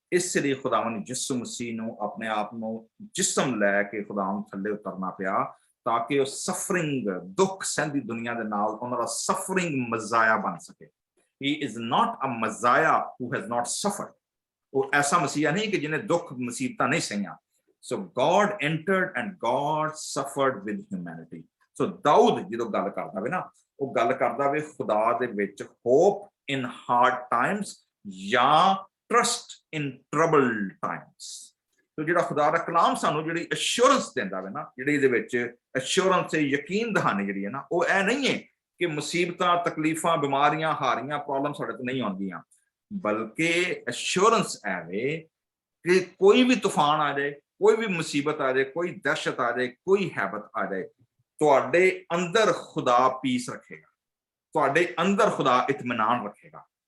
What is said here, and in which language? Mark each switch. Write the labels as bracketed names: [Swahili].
[Punjabi] ਇਸ ਲਈ ਖੁਦਾਵੰਦ ਯਿਸੂ ਮਸੀਹ ਨੂੰ ਆਪਣੇ ਆਪ ਨੂੰ ਜਿਸਮ ਲੈ ਕੇ ਖੁਦਾਵੰਦ ਥੱਲੇ ਉਤਰਨਾ ਪਿਆ, ਤਾਂ ਕਿ ਉਹ ਸਫਰਿੰਗ, ਦੁੱਖ ਸਹਿੰਦੀ ਦੁਨੀਆ ਦੇ ਨਾਲ ਉਹਨਾਂ ਦਾ ਸਫਰਿੰਗ ਮਜ਼ਾਇਆ ਬਣ ਸਕੇ। [English] He is not a messiah who has not suffered. [Punjabi] ਉਹ ਐਸਾ ਮਸੀਹਾ ਨਹੀਂ ਕਿ ਜਿਹਨੇ ਦੁੱਖ ਮੁਸੀਬਤਾਂ ਨਹੀਂ ਸਹੀਆਂ। [English] So God entered and God suffered with humanity। [Punjabi] ਸੋ ਦਾਊਦ ਜਦੋਂ ਗੱਲ ਕਰਦਾ ਵੇ ਨਾ, ਉਹ ਗੱਲ ਕਰਦਾ ਵੇ ਖੁਦਾ ਦੇ ਵਿੱਚ [English] hope in hard times [Punjabi] ਜਾਂ [English] Trust in troubled times. [Punjabi] ਸੋ ਜਿਹੜਾ ਖੁਦਾ ਦਾ ਕਲਾਮ ਸਾਨੂੰ ਜਿਹੜੀ ਅਸ਼ੋਰੈਂਸ ਦਿੰਦਾ ਵੇ ਨਾ, ਜਿਹੜੀ ਇਹਦੇ ਵਿੱਚ ਅਸ਼ੋਰੈਂਸ ਤੇ ਯਕੀਨ ਦਹਾਨੀ ਜਿਹੜੀ ਹੈ ਨਾ, ਉਹ ਇਹ ਨਹੀਂ ਹੈ ਕਿ ਮੁਸੀਬਤਾਂ, ਤਕਲੀਫਾਂ, ਬਿਮਾਰੀਆਂ, ਹਾਰੀਆਂ, ਪ੍ਰੋਬਲਮ ਸਾਡੇ ਤੇ ਨਹੀਂ ਆਉਂਦੀਆਂ, ਬਲਕਿ ਅਸ਼ੋਰੈਂਸ ਐਵੇਂ ਕਿ ਕੋਈ ਵੀ ਤੂਫਾਨ ਆ ਜਾਏ, ਕੋਈ ਵੀ ਮੁਸੀਬਤ ਆ ਜਾਏ, ਕੋਈ ਦਹਿਸ਼ਤ ਆ ਜਾਏ, ਕੋਈ ਹੈਬਤ ਆ ਜਾਏ, ਤੁਹਾਡੇ ਅੰਦਰ ਖੁਦਾ ਪੀਸ ਰੱਖੇਗਾ, ਤੁਹਾਡੇ ਅੰਦਰ ਖੁਦਾ ਇਤਮਾਨਾਨ ਰੱਖੇਗਾ।